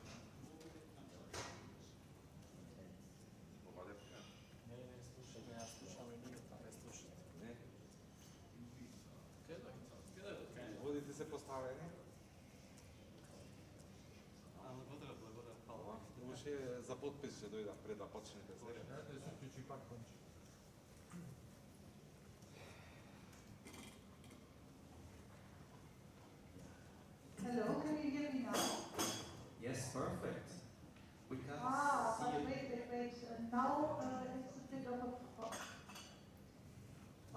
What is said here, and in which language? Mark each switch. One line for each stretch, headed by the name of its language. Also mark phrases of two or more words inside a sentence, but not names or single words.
Macedonian: Не, слушаме, јас слушаме ние, па не слушате. Не. Каде? Водите се поставени. Може за подпис ќе дојдам пред да почнете. Да се уклучи пак конче.
English: Hello, can you hear me now? Yes, perfect. We can But see you. wait. Now it's a bit of a...